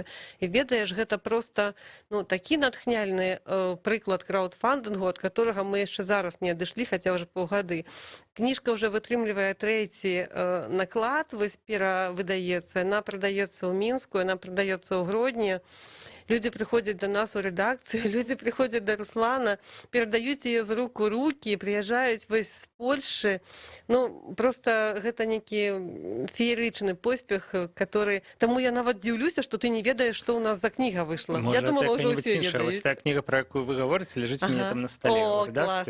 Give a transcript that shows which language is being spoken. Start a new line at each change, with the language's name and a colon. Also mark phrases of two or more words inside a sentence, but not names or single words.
Belarusian: І ведаеш, гэта проста такі натхняльны прыклад краўдфандынгу, ад которага мы яшчэ зараз не адышлі, хаця ўжо паўгады. Кніжка ўжо вытрымлівае 3-й наклад, вось перавыдаецца, яна прадаецца ў Мінску, яна прадаецца ў Гродні.
Ukrainian: Люди приходят до нас у редакції, люди приходять до Руслана,
Belarusian: передаюць яе з рук у руки, прыязджаюць вось з Польшчы. Просто гэта нейкі феерычны поспех, который... Таму я нават дзіўлюся, што ты не ведаеш, што ў нас за кніга выйшла. Я думала, ўжо ўсе ведаюць. Вось та кніга,
Ukrainian: про якую вы гаворыце,
Belarusian: ляжыць у мяне там на столе ў редакцыі.